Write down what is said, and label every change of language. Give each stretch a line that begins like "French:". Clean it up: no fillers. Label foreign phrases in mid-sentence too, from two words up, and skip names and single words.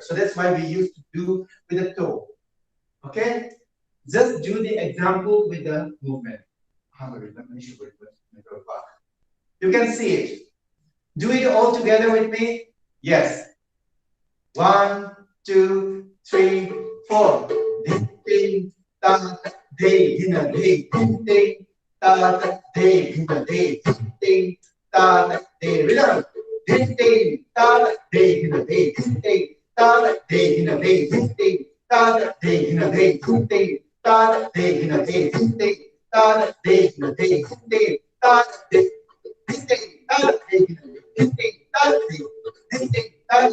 English: So that's why we used to do with the toe. Okay, just do the example with the movement. You can see it. Do it all together with me. Yes. 1, 2, 3, 4. Ding, ta, day, in a day, ding, ta, day, in a day, ding, ta, day, rhythm. Ding, ta, day, in a day, ding, ta, day, in a day, ding, ta, day, in a day, ding, ta, day, in a day, ding, ta, day, in a day, ding, ta, day, ding, ta, day, in a day, ding, ta, day, ding, ta.